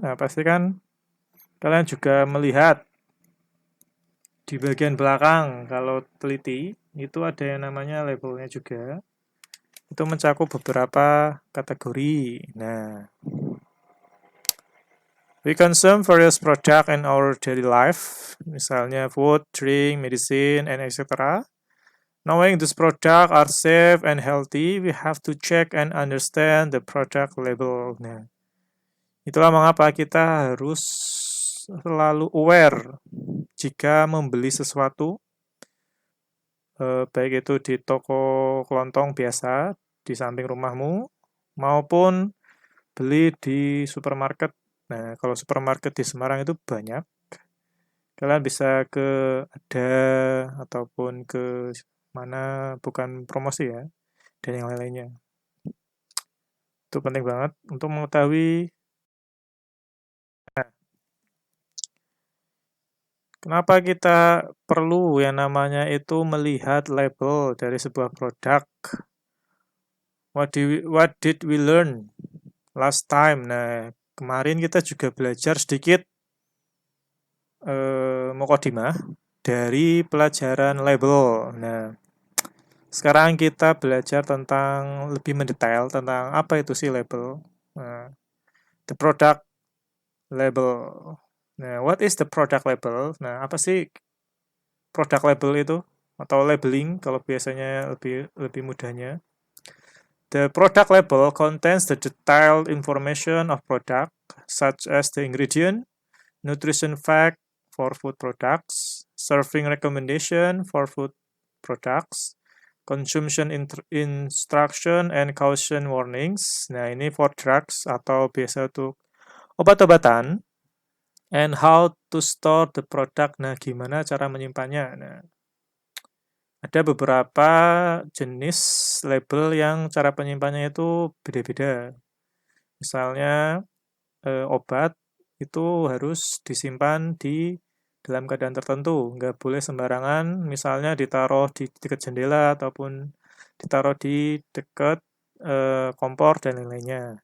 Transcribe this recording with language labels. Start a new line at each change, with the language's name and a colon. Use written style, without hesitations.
Indonesian: Nah, pasti kan kalian juga melihat di bagian belakang kalau teliti itu ada yang namanya labelnya juga. Itu mencakup beberapa kategori.
English: Nah, we consume various product in our daily life, misalnya food, drink, medicine, and etc. Knowing these products are safe and healthy, we have to check and understand the product label.
Indonesian: Nah, itulah mengapa kita harus selalu aware jika membeli sesuatu, baik itu di toko kelontong biasa di samping rumahmu, maupun beli di supermarket. Nah, kalau supermarket di Semarang itu banyak. Kalian bisa ke Ada ataupun ke mana, bukan promosi ya, dan yang lain-lainnya. Itu penting banget untuk mengetahui. Nah, kenapa kita perlu yang namanya itu melihat label dari sebuah produk?
English: What did we learn last time?
Indonesian: Nah, kemarin kita juga belajar sedikit mukadimah dari pelajaran label. Nah, sekarang kita belajar tentang lebih mendetail tentang apa itu sih label.
English: Nah, the product label. Nah, what is the product label?
Indonesian: Nah, apa sih product label itu? Atau labeling kalau biasanya lebih mudahnya.
English: The product label contains the detailed information of product, such as the ingredient, nutrition fact for food products, serving recommendation for food products, consumption instruction and caution warnings.
Indonesian: Nah, ini
English: for drugs
Indonesian: atau biasa untuk obat-obatan.
English: And how to store the product.
Indonesian: Nah, gimana cara menyimpannya? Nah, ada beberapa jenis label yang cara penyimpanannya itu beda-beda. Misalnya obat itu harus disimpan di dalam keadaan tertentu, nggak boleh sembarangan, misalnya ditaruh di dekat jendela ataupun ditaruh di dekat kompor dan lain-lainnya.